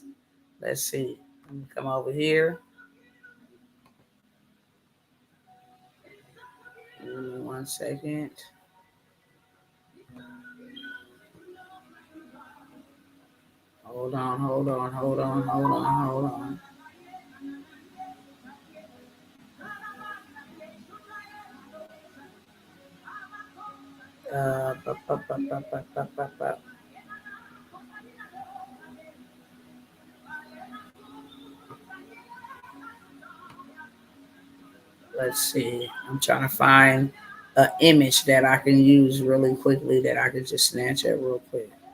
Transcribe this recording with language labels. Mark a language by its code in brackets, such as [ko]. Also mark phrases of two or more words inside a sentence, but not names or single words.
[en] Let's see. Let me come over here. Give me 1 second. Hold on, hold on, hold on, hold on, hold on. Uh, ba, ba, ba, ba, ba, ba, ba, ba. Let's see. I'm trying to find an image that I can use really quickly that I can just snatch at real quick.